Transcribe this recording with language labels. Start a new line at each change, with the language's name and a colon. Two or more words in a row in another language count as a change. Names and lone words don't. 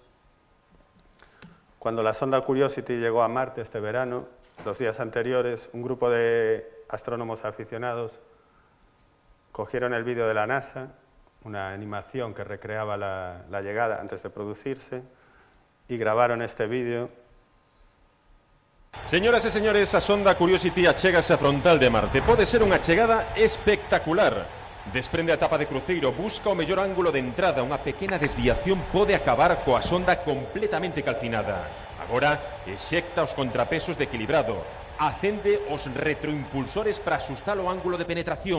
Spanish: Cuando la sonda Curiosity llegó a Marte este verano, los días anteriores, un grupo de astrónomos aficionados cogieron el vídeo de la NASA, una animación que recreaba la llegada antes de producirse, y grabaron este vídeo.
Galician: Señoras e señores, a sonda Curiosity achégase a frontal de Marte. Pode ser unha chegada espectacular. Desprende a tapa de cruceiro, busca o mellor ángulo de entrada. Unha pequena desviación pode acabar coa sonda completamente calcinada. Agora, execta os contrapesos de equilibrado. Acende os retroimpulsores para axustar o ángulo de penetración.